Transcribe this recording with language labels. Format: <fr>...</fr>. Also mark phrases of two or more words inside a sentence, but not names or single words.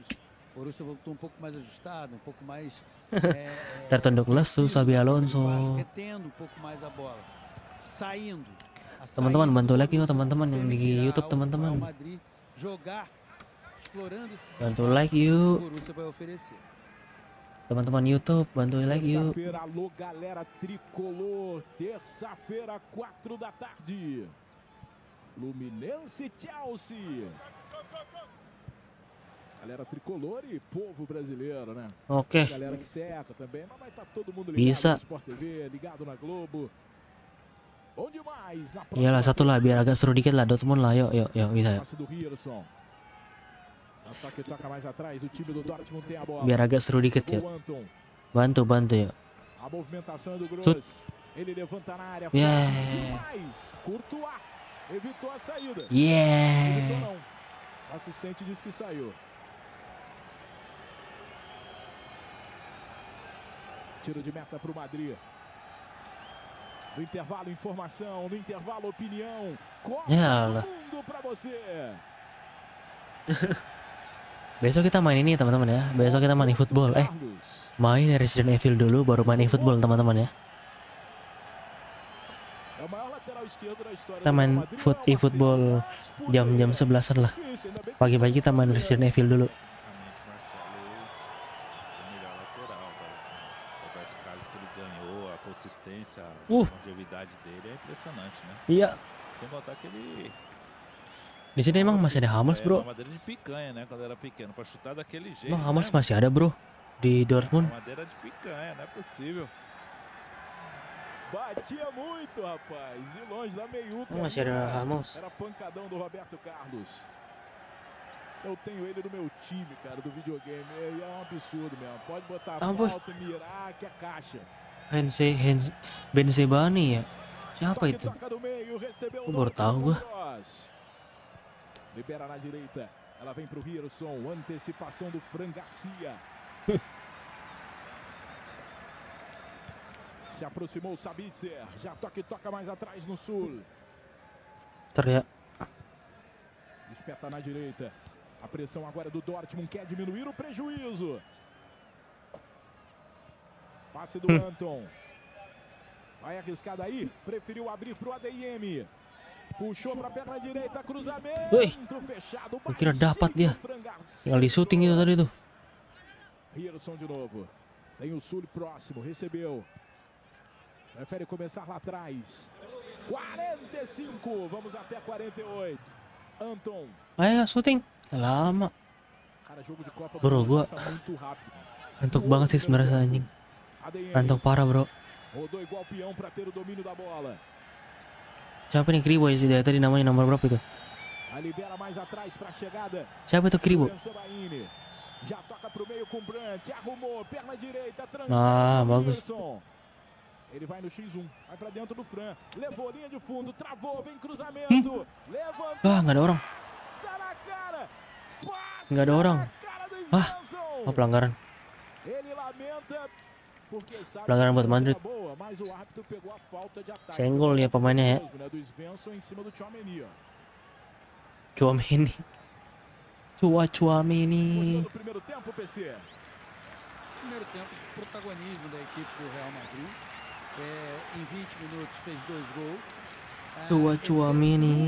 <id>Tertunduk lesu Xabi Alonso. Teman-teman bantu like yuk teman-teman yang di YouTube teman-teman. Bantu like yuk. Teman-teman YouTube bantu like yuk.</id> <pt>Alô galera tricolor, terça-feira 4 da tarde. Fluminense Chelsea. Galera tricolor e povo brasileiro, né?</pt> <id>Oke.</id> <pt>Galera que seca também, mas vai estar todo mundo ligado</pt> <id>Bisa.</id> <pt>no Sport TV, ligado na Globo. Bom demais na</pt> <id>Iyalah satu lah biar agak seru dikit lah Dortmund lah. Yuk bisa ya.</id> <pt>Toca mais atrás, o time do Dortmund tem a bola.</pt> <id>Biar agak seru dikit ya. Bantu ya.</id> <pt>A movimentação do Gross. Ele levanta na área. Demais. Courtois evitou a saída. Evitou não. O assistente disse que saiu. Tiro de meta para o Madrid. No intervalo, informação. No intervalo, opinião. Copa do Mundo para você.</pt> <id>Besok kita main ini teman-teman ya. Besok kita main football. Main Resident Evil dulu baru main football teman-teman ya. Kita main football jam 11-an lah. Pagi-pagi kita main Resident Evil dulu. Iya. Di sini emang masih ada Hummels bro. Emang Hummels masih ada bro di Dortmund.</id> <pt>Batia muito, rapaz. De longe da meiuca.</pt> <id>Masih ada Hummels.</id> <pt>Era pancadão do Roberto Carlos. Eu tenho ele no meu time, cara, do videogame. É um absurdo mesmo. Pode botar falta, mirar, que é caixa.</pt> <id>Benzebani ya. Siapa itu? Aku baru tahu gua.</id> <pt>Libera na direita. Ela vem pro Hirson. Antecipação do Fran Garcia. Se aproximou o Sabitzer. Já toca mais atrás no sul.</pt> <id>Teriak.</id> <pt>Espeta na direita. A pressão agora do Dortmund quer diminuir o prejuízo. Passe do Anton. Vai arriscar daí. Preferiu abrir pro ADM. Puxou para a perna direita, cruzamento fechado.</pt> <id>Eu kira dapat dia. Tinggal di shooting itu tadi tuh.</id> <pt>Hirson de novo. Tem o Sul próximo, recebeu. Prefere começar lá atrás. 45, vamos até 48. Anton.</pt> <id>Ayo shooting. Lama.</id> <pt>Cara, jogo de Copa</pt> <id>Bro, gua ngantuk banget sih sebenarnya anjing. Ngantuk parah, bro.</id> <pt>Rodou igual peão para ter o domínio da bola.</pt> <id>Siapa nih Kribo ya dari tadi namanya nomor berapa itu? Siapa itu Kribo? Nah, bagus.</id> <pt>Ele vai no X1, vai para dentro do Fran. Levou linha de fundo, travou, vem cruzamento.</pt> <id>Nggak ada orang. Nggak ada orang. Pelanggaran. Pelanggaran buat Madrid.</id> <pt>mas o árbitro pegou a falta de ataque.</pt> <id>Senggol ya pemainnya ya.</id> <pt>Mesmo, né, do Svensson em cima do Tchouaméni. Tchouaméni. Tchouaméni. Gostou do primeiro tempo, PC? Primeiro tempo, protagonismo da equipe do Real Madrid. Em 20 minutos fez 2 gols. Tchouaméni.</pt>